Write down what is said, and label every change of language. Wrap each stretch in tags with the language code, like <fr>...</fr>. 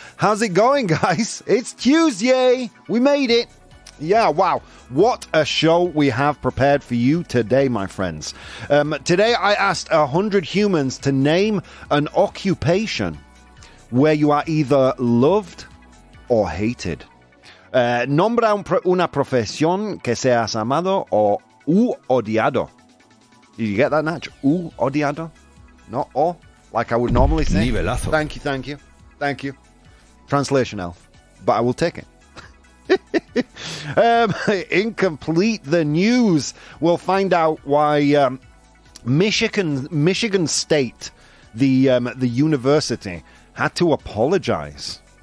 <en>How's it going, guys? It's Tuesday. We made it. Yeah, wow. What a show we have prepared for you today, my friends. Today I asked 100 humans to name an occupation where you are either loved or hated.</en> <es>Nombra una profesión que seas amado o u odiado.</es> <en>Did you get that, Nach?</en> <es>U odiado?</es> <en>Not o, like I would normally say.</en> <es>Nivelazo.</es> <en>Thank you. Translation elf. But I will take it. Incomplete the news. We'll find out why Michigan State, the university, had to apologize.</en>